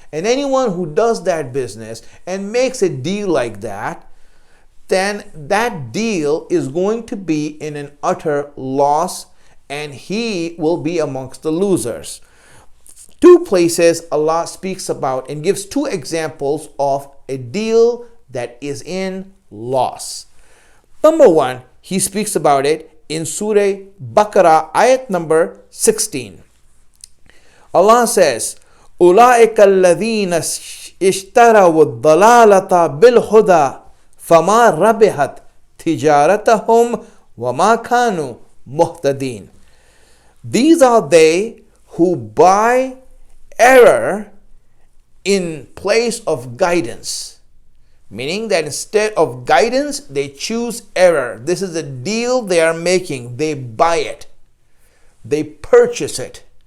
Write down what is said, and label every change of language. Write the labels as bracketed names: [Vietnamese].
[English] And anyone who does that business and makes a deal like that, then that deal is going to be in an utter loss and he will be amongst the losers. Two places Allah speaks about and gives two examples of a deal that is in loss. Number one, He speaks about it in Surah Baqarah, ayat number 16. [Arabic] Allah says, أُولَٰئِكَ الَّذِينَ اشْتَرَوُا الضَّلَالَةَ بِالْهُدَى فَمَا رَبِحَتْ تِجَارَتَهُمْ وَمَا كَانُوا مُهْتَدِينَ. [English] These are they who buy error in place of guidance. Meaning that instead of guidance, they choose error. This is a deal they are making. They buy it. They purchase it.